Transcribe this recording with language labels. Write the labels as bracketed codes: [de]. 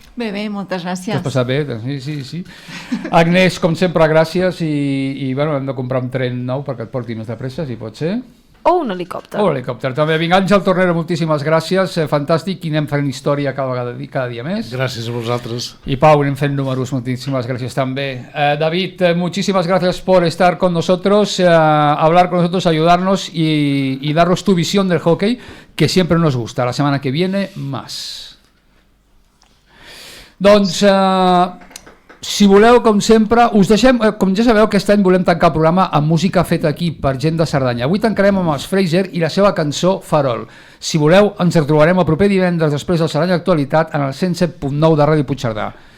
[ca] Bé, moltes gràcies. T'has passat bé? Sí. Agnès, com sempre, gràcies i bueno, hem de comprar un tren nou perquè et porti més de pressa, si pot ser. O un helicòpter. O un helicòpter, també. Vinga, Àngel Tornero, moltíssimes gràcies, fantàstic, i anem fent història cada dia més. Gràcies a vosaltres. [es] Y Pau, [ca] anem fent números, [es] muchísimas gracias también. David, muchísimas gracias por estar con nosotros, hablar con nosotros, ayudarnos y darnos tu visión del hockey, que siempre nos gusta. La semana que viene, más. [ca] Doncs, si voleu, com sempre, us deixem, com ja sabeu, aquest any volem tancar el programa amb música feta aquí per gent de Cerdanya. Avui tancarem amb els Fraser i la seva cançó Farol. Si voleu, ens retrobarem el proper divendres després del Cerdanya Actualitat en el 107.9 de Ràdio Puigcerdà.